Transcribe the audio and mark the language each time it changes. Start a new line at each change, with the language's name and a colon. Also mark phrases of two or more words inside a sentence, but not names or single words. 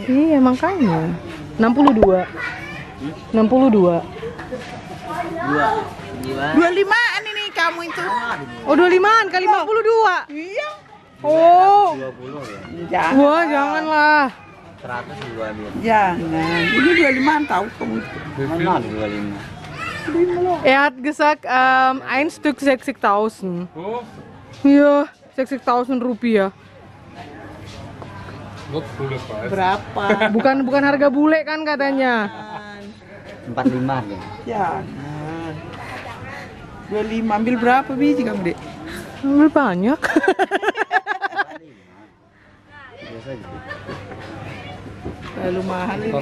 Indonesian: Iya, makanya. 62. 62. 25-an ini kamu itu. Oh, 25-an kali 52. Iya. Oh. 20 ya. Jangan. Wah, janganlah. 100 juga dia. Jangan. Ini 25-an tahu kamu itu. Mana ada 25?
German: Er hat gesagt, ein Stück 60.000.
Indonesian: Oh, Iya, 60.000 rupiah.
Dutch: wat volle prijs.
Indonesian: Berapa? Bukan harga bule kan katanya. 45 ya. Jangan. 25 ambil berapa biji kamu, Dek? Ambil banyak. Biasa gitu. Terlalu mahal ini.